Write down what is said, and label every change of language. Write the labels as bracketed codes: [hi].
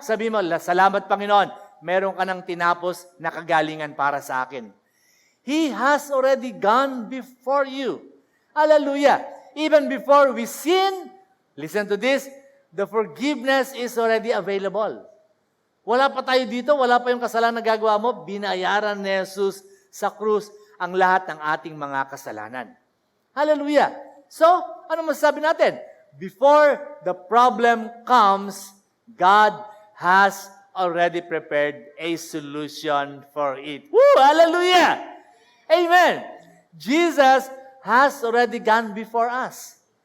[tl] Sabi mo, salamat Panginoon, meron ka ng tinapos na kagalingan para sa akin. [en] He has already gone before you. Hallelujah! Even before we sin, listen to this, the forgiveness is already available. [tl] Wala pa tayo dito, wala pa yung kasalanan na gagawa mo, binayaran ni Jesus sa krus ang lahat ng ating mga kasalanan. Hallelujah! So, ano masasabi natin? [en] Before the problem comes, God has already prepared a solution for it. Woo! Hallelujah! Amen! Jesus has already gone before us.